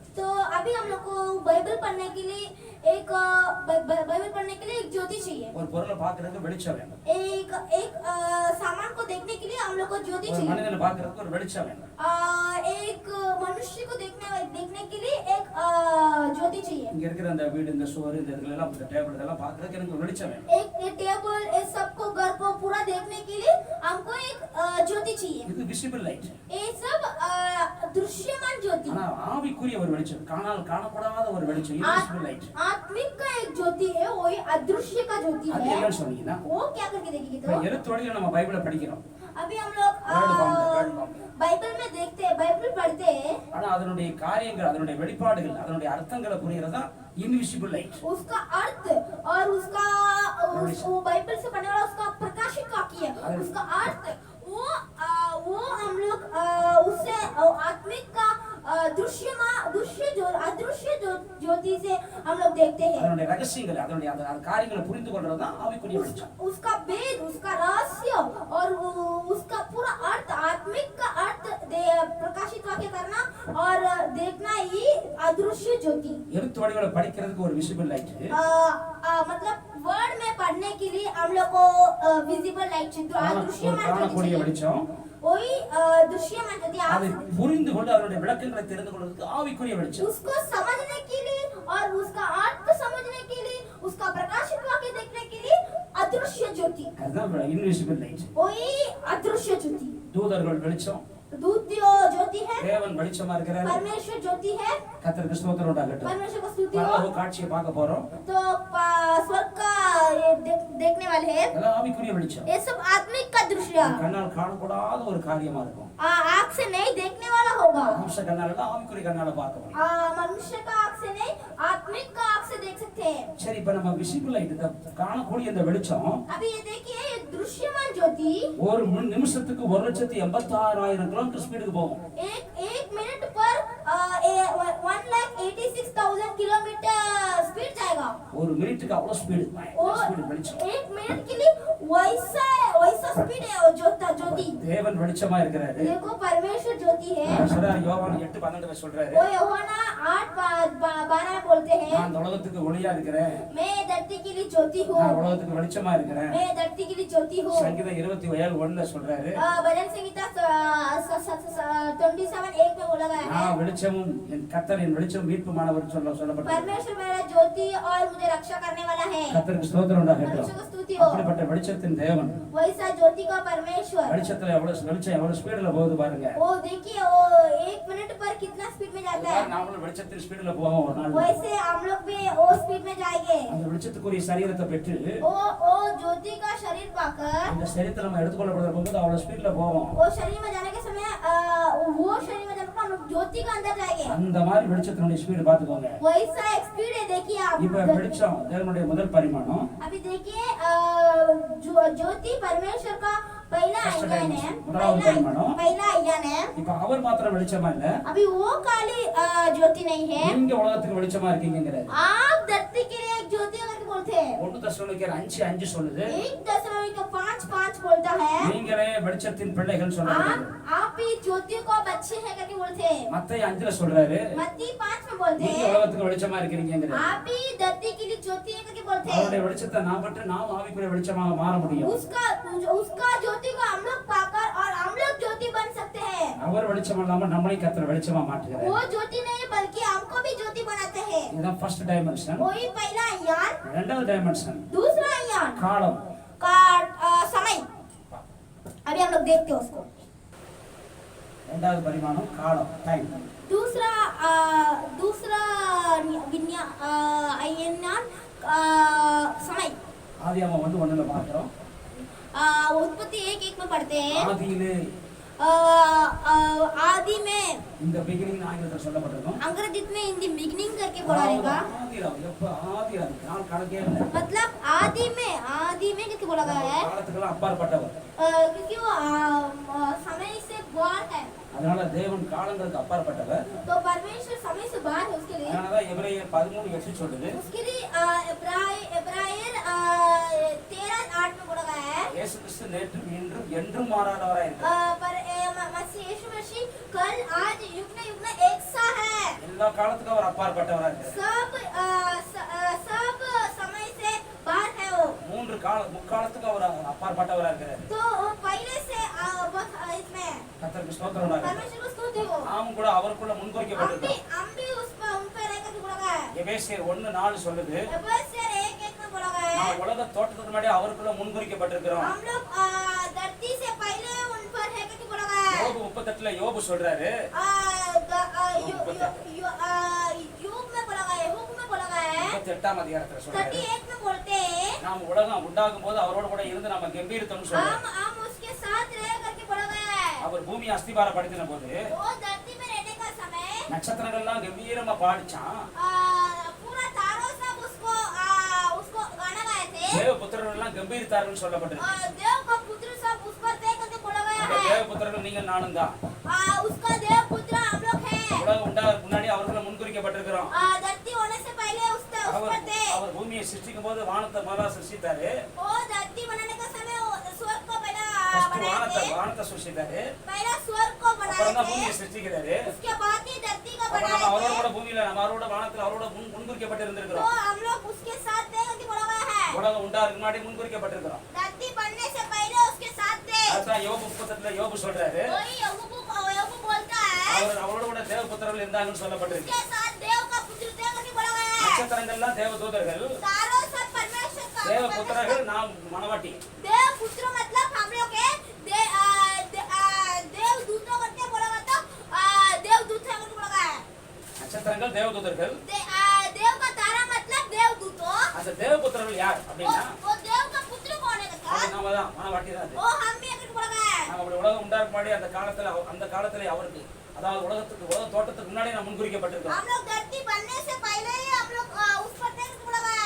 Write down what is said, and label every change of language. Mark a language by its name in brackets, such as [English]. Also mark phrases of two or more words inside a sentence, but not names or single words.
[Hindi] तो अभी हम लोग को बाइबल पढ़ने के लिए एक बाइबल पढ़ने के लिए एक ज्योति चाहिए। [Tamil] ஒரு பொருளை பார்க்கிறதுக்கு வெளிச்சம் வேணும். [Hindi] एक सामान को देखने के लिए हम लोग को ज्योति [Tamil] ஒரு [Hindi] चाहिए। [Tamil] மனிதனை பார்க்கிறதுக்கு ஒரு வெளிச்சம் வேணும். [Hindi] एक मनुष्य को देखने के लिए एक ज्योति चाहिए। [Tamil] இங்க இருக்கிற அந்த வீடு, இந்த சுவர், இந்த இதுல எல்லாம், இந்த டேபிள் இதெல்லாம் பார்க்கிறதுக்கு எனக்கு ஒரு வெளிச்சம் வேணும். [Hindi] एक टेबल, इस सबको घर को पूरा देखने के लिए हमको एक ज्योति चाहिए। [Tamil] இது [English] visible light. [Hindi] ये सब दृश्यमान ज्योति। [Tamil] ஆனா ஆவிக்குரிய ஒரு வெளிச்சம், காணப்படாத ஒரு வெளிச்சம், [English] invisible light. [Hindi] आत्मिक का एक ज्योति है, वही अदृश्य का ज्योति [Tamil] அது [Hindi] है। [Tamil] என்னன்னு சொன்னீங்கன்னா, [Hindi] वो क्या करके देखेंगे? [Tamil] இப்ப [Hindi] तो [Tamil] எழுத்து வழியில நம்ம பைபிளை படிக்கிறோம். [Hindi] अभी हम लोग बाइबल में देखते हैं, बाइबल पढ़ते हैं। [Tamil] ஆனா அதனுடைய காரியங்கள், அதனுடைய வெளிப்பாடுகள், அதனுடைய அர்த்தங்களை புரியறதா [English] invisible light. [Hindi] उसका अर्थ और उसका वो बाइबल से पढ़ने वाला उसका प्रकाशित वाक्य है, उसका अर्थ वो हम लोग उससे आत्मिक का अदृश्य ज्योति से हम लोग देखते हैं। [Tamil] அதனுடைய ரகசியங்கள், அதனுடைய அந்த காரியங்களை புரிந்து கொள்றது தான் ஆவிக்குரிய வெளிச்சம். [Hindi] उसका भेद, उसका रहस्य और उसका पूरा अर्थ, आत्मिक का अर्थ प्रकाशित वाक्य करना और देखना ही अदृश्य ज्योति। [Tamil] எழுத்து வடிவில படிக்கிறதுக்கு ஒரு [English] visible light, [Hindi] मतलब वर्ड में पढ़ने के लिए हम लोग को [English] visible light [Hindi] चाहिए, दृश्यमान [Tamil] காணக்கூடிய வெளிச்சம். [Hindi] वही दृश्यमान ज्योति। [Tamil] அதை புரிந்து கொண்டு அதனுடைய விளக்கங்களை தெரிந்து கொள்வதற்கு ஆவிக்குரிய வெளிச்சம். [Hindi] उसको समझने के लिए और उसका अर्थ समझने के लिए, उसका प्रकाशित वाक्य देखने के लिए अदृश्य ज्योति। [Tamil] அதுதான் [English] invisible light. [Hindi] वही अदृश्य ज्योति। [Tamil] தூதர்கள் வெளிச்சம், [Hindi] दूत ज्योति है, [Tamil] தேவன் வெளிச்சமா இருக்கிறார். [Hindi] परमेश्वर ज्योति है। [Tamil] கர்த்தருக்கு ஸ்தோத்திரம் உண்டாகட்டும். [Hindi] परमेश्वर को स्तुति हो। [Tamil] பரலோக காட்சியை பார்க்க போறோம். [Hindi] तो स्वर्ग का देखने वाले हैं। [Tamil] அதெல்லாம் ஆவிக்குரிய வெளிச்சம். [Hindi] ये सब आत्मिक का दृश्य, [Tamil] கண்ணால் காணக்கூடாத ஒரு காரியமா இருக்கும். [Hindi] आँख से नहीं देखने वाला होगा। [Tamil] மனுஷ கண்ணால தான் ஆவிக்குரிய கண்ணால பார்க்க முடியும். [Hindi] मनुष्य का आँख से नहीं, आत्मिक का आँख से देख सकते हैं। [Tamil] சரி, இப்ப நம்ம [English] visible light, [Tamil] இந்த காணக்கூடிய இந்த வெளிச்சம், [Hindi] अभी ये देखिए, ये दृश्यमान ज्योति [Tamil] ஒரு நிமிஷத்துக்கு 1,86,000 கிலோமீட்டர் ஸ்பீடுக்கு போகும். [Hindi] एक मिनट पर 1,86,000 [English] kilometer speed [Hindi] जाएगा। [Tamil] ஒரு மினிட்டுக்கு அவ்வளவு ஸ்பீடு, ஸ்பீடு வெளிச்சம். [Hindi] एक मिनट के लिए वैसा स्पीड है वो ज्योति। [Tamil] தேவன் வெளிச்சமா இருக்கிறாரு. [Hindi] देखो, परमेश्वर ज्योति है। [Tamil] சொல்றாரு, யோவான் 8:12 சொல்றாரு, [Hindi] वो यूहन्ना 8:12 में बोलते हैं, [Tamil] நான் இந்த உலகத்துக்கு ஒளியா இருக்கிறேன், [Hindi] मैं धरती के लिए ज्योति हूँ, [Tamil] நான் உலகத்துக்கு வெளிச்சமா இருக்கிறேன். [Hindi] मैं धरती के लिए ज्योति हूँ। [Tamil] சங்கீதம் 27:1 சொல்றாரு, [Hindi] भजन संहिता 27:1 में बोला गया है, [Tamil] நான் வெளிச்சமும் என் கர்த்தர் என் வெளிச்சம் மீட்புமானவர் சொல்லப்பட்டது. [Hindi] परमेश्वर मेरा ज्योति और मुझे रक्षा करने वाला है। [Tamil] கர்த்தருக்கு ஸ்தோத்திரம் உண்டாகட்டும். [Hindi] परमेश्वर को स्तुति हो। [Tamil] அப்படிப்பட்ட வெளிச்சத்தின் தேவன், [Hindi] वैसा ज्योति का परमेश्वर, [Tamil] வெளிச்சத்துல வெளிச்சம் எவ்வளவு ஸ்பீடுல போகுது பாருங்க. [Hindi] वो देखिए, वो 1 मिनट पर कितना स्पीड में जाता है। [Tamil] நாமளும் வெளிச்சத்தின் ஸ்பீடுல போவோம் ஒரு நாள். [Hindi] वैसे हम लोग भी वो स्पीड में जाएंगे। [Tamil] அந்த வெளிச்சத்துக்குரிய சரீரத்தை பெற்று [Hindi] वो ज्योति का शरीर पाकर [Tamil] அந்த சரீரத்தை நம்ம எடுத்துக்கொள்ளப்படுற போது அவ்வளவு ஸ்பீடுல போவோம். [Hindi] वो शरीर में जाने के समय वो शरीर में जाकर हम लोग ज्योति का अंदर जाएंगे। [Tamil] அந்த மாதிரி வெளிச்சத்தினுடைய ஸ்பீடு பாத்துக்கோங்க. [Hindi] वैसा एक स्पीड है, देखिए आप। [Tamil] இப்ப வெளிச்சம் தேவனுடைய முதல் பரிமாணம். [Hindi] अभी देखिए, ज्योति परमेश्वर का पहला आयाम है, पहला आयाम है। [Tamil] இப்ப அவர் மாத்திரம் வெளிச்சமா இல்ல, [Hindi] अभी वो काली ज्योति नहीं है, [Tamil] நீங்க உலகத்துக்கு வெளிச்சமா இருக்கீங்கங்கறாரு. [Hindi] आप धरती के लिए एक ज्योति करके बोलते हैं। [Tamil] 1 தெசலோனிக்கேயர் 5:5 சொல்லுது, [Hindi] 1 தெசலோनिकैयर 5:5 बोलता है, [Tamil] நீங்களே வெளிச்சத்தின் பிள்ளைகள் சொன்னாரு. [Hindi] आप ही ज्योति को बच्चे हैं करके बोलते हैं। [Tamil] மத்தேயு 5ல சொல்றாரு, [Hindi] मत्ती 5 में बोलते [Tamil] நீங்க [Hindi] हैं, [Tamil] உலகத்துக்கு வெளிச்சமா இருக்கீங்கங்கறாரு. [Hindi] आप ही धरती के लिए ज्योति हैं करके बोलते हैं। [Tamil] அவருடைய வெளிச்சத்தை நாம் பெற்று நாம் ஆவிக்குரிய வெளிச்சமாக மாற முடியும். [Hindi] उसका ज्योति को हम लोग पाकर और हम लोग ज्योति बन सकते हैं। [Tamil] அவர் வெளிச்சம் இல்லாம நம்மளை கர்த்தர் வெளிச்சமா மாற்றுகிறார். [Hindi] वो ज्योति नहीं बल्कि हमको भी ज्योति बनाते हैं। [Tamil] இதுதான் [English] first dimension. [Hindi] वही पहला आयाम। [Tamil] இரண்டாவது டைமென்ஷன் [Hindi] दूसरा आयाम [Tamil] காலம் [Hindi] का समय। अभी हम लोग देखते हैं उसको। [Tamil] ரெண்டாவது பரிமாணம் காலம், டைம். [Hindi] दूसरा दूसरा विज्ञान समय. [Tamil] ஆதியாகமம் 1:1 பார்க்கிறோம். [Hindi] उत्पत्ति 1:1 में पढ़ते हैं. [Tamil] ஆதியிலே [Hindi] आदि में. [Tamil] இந்த பிகினிங் ஆங்கிலத்தில் சொல்லப்பட்டிருக்கும். [Hindi] अंग्रेजी में [English] in the beginning [Hindi] करके बोला रहेगा. [Tamil] நாள் கணக்கே இல்லை. [Hindi] मतलब आदि में करके बोला गया है. [Tamil] காலத்துக்கெல்லாம் அப்பாற்பட்டவர். [Hindi] क्योंकि वो समय से बाहर है. [Tamil] அதனால தேவன் காலங்களுக்கு அப்பாற்பட்டவர். [Hindi] तो परमेश्वर समय से बाहर है उसके लिए. [Tamil] அதனால எபிரேயர் 13:8 சொல்லுது. [Hindi] उसके लिए इब्राहिम 13:8 में बोला गया है. [Tamil] இயேசு கிறிஸ்து நேற்று இன்றும் என்றும் மாறாதவராய் இருக்கிறார். [Hindi] पर यीशु मसीह कल आज युग में एक सा है. [Tamil] எல்லா காலத்துக்கும் அவர் அப்பாற்பட்டவராய் இருக்கிறார். [Hindi] सब समय से बाहर है वो. [Tamil] முக்காலத்துக்கு அவர் அப்பாற்பட்டவராய் இருக்கிறார். [Hindi] तो पहले से इसमें [Tamil] கர்த்தருக்கு ஸ்தோத்திரம் உண்டாகட்டும். [Hindi] परमेश्वर को स्तुति हो. [Tamil] நாமும் கூட அவருக்குள்ள முன்குறிக்கப்பட்டிருக்கிறோம். [Hindi] हम भी उन पे रहकर बोला गया है. [Tamil] எபேசியர் 1:4 சொல்லுது. [Hindi] एफेसियर 1:1 में बोला गया है. [Tamil] நாம் உலக தோற்றத்துக்கு முன்னாடி அவருக்குள்ள முன்குறிக்கப்பட்டிருக்கிறோம். [Hindi] हम लोग धरती से पहले उन पर है करके बोला गया है. [Tamil] யோபு 38ல யோபு சொல்றாரு. [Hindi] युग में बोला गया है. हुक में बोला गया है. [Tamil] 38ஆம் அதிகாரத்துல சொல்றாரு. [Hindi] 38 में बोलते हैं. [Tamil] நாம் உலகம் உண்டாகும் போது அவரோட கூட இருந்து நாம கம்பீரத்தோம்னு சொல்றாரு. [Hindi] हम उसके साथ रह करके बोला गया है. [Tamil] அவர் பூமி அஸ்திபாரப்படுத்தின போது [Hindi] वो धरती में रहने का समय [Tamil] நட்சத்திரங்கள்லாம் கம்பீரமா பாடிச்சான். [Hindi] पूरा तारों सब उसको गाना गाए थे. [Tamil] தேவபுத்திரர்கள் எல்லாம் கம்பீரித்தார்கள் சொல்லப்பட்டிருக்கு. [Hindi] देव का पुत्र सब उस पर थे करके बोला गया [Tamil] அந்த [Hindi] है. [Tamil] தேவபுத்திரர்கள் நீங்கள் நானும் தான். [Hindi] उसका देव पुत्र हम लोग हैं. [Tamil] உலகம் உண்டாகிறதுக்கு முன்னாடி அவர்களை முன்குறிக்கப்பட்டிருக்கிறோம். [Hindi] धरती होने से पहले उस पर थे. [Tamil] அவர் பூமியை சிருஷ்டிக்கும் போது வானத்தை முதல்ல சிருஷ்டித்தாரு. [Hindi] वो धरती बनाने का समय स्वर्ग को पहला [Tamil] ஃபர்ஸ்ட் [Hindi] बनाए थे. [Tamil] வானத்தை சிருஷ்டித்தாரு. [Hindi] पहला स्वर्ग को बनाए [Tamil] அப்புறம் தான் [Hindi] थे. [Tamil] பூமியை சிருஷ்டிக்கிறாரு. [Hindi] उसके बाद ही धरती का [Tamil] அப்புறம் [Hindi] बनाए [Tamil] நம்ம அவரோட [Hindi] थे. [Tamil] கூட பூமியில நம்ம அவரோட வானத்துல அவரோட முன்குறிக்கப்பட்டிருந்திருக்கிறோம். [Hindi] तो हम लोग उसके साथ थे करके बोला गया है. [Tamil] உலகம் உண்டாகிறதுக்கு முன்னாடி முன்குறிக்கப்பட்டிருக்கிறோம். [Hindi] धरती बनने से पहले उसके साथ थे. [Tamil] அதான் யோபு 38ல யோபு சொல்றாரு. [Hindi] वही यहोवा बोलता है. [Tamil] அவரோட கூட தேவபுத்திரர்கள் இருந்தாங்கன்னு சொல்லப்பட்டிருக்கு. [Hindi] उसके साथ देव का पुत्र थे करके बोला गया है. [Tamil] நட்சத்திரங்கள்லாம் தேவதூதர்கள். [Hindi] तारों सब परमेश्वर का [Tamil] தேவபுத்திரர்கள் நாம் மனவாட்டி. [Hindi] देव पुत्र मतलब हम लोग के देव दूतों करके बोला गया था. देव दूत है करके बोला गया है. [Tamil] நட்சத்திரங்கள் தேவதூதர்கள். [Hindi] देव का तारा मतलब देव दूतों. [Tamil] அந்த தேவபுத்திரர்கள் யார் அப்படின்னா [Hindi] वो देव का पुत्र कौन है [Tamil] அது [Hindi] कहता? [Tamil] நாம தான் மனவாட்டி தான். அது [Hindi] वो हम भी करके बोला गया है. [Tamil] நாம அப்படி உலகம் உண்டாக முன்னாடி அந்த காலத்துல அவருக்கு அதாவது உலக தோட்டத்துக்கு முன்னாடி நாம் முன்குறிக்கப்பட்டிருக்கிறோம். [Hindi] हम लोग धरती बनने से पहले ही हम लोग उस पर थे करके बोला गया है.